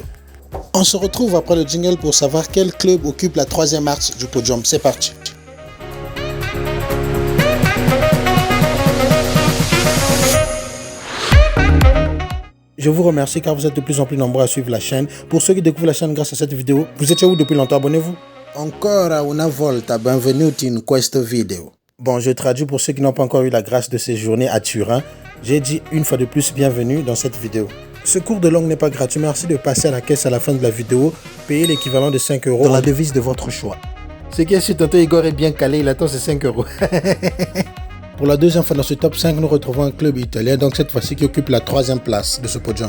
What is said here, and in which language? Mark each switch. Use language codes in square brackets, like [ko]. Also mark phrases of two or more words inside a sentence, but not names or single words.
[fr] On se retrouve après le jingle pour savoir quel club occupe la 3e marche du podium. C'est parti. Je vous remercie car vous êtes de plus en plus nombreux à suivre la chaîne. Pour ceux qui découvrent la chaîne grâce à cette vidéo, vous étiez où depuis longtemps? Abonnez-vous. [it] Ancora una volta, benvenuti in questa video. [fr] Bon, je traduis pour ceux qui n'ont pas encore eu la grâce de séjourner à Turin. J'ai dit une fois de plus bienvenue dans cette vidéo. Ce cours de langue n'est pas gratuit. Merci de passer à la caisse à la fin de la vidéo. Payez l'équivalent de 5 € dans la devise de votre choix. Ce qui est sûr, tonton Igor est bien calé, il attend ses 5 €. Pour la deuxième fois dans ce top 5, nous retrouvons un club italien, donc cette fois-ci qui occupe la 3e place de ce podium.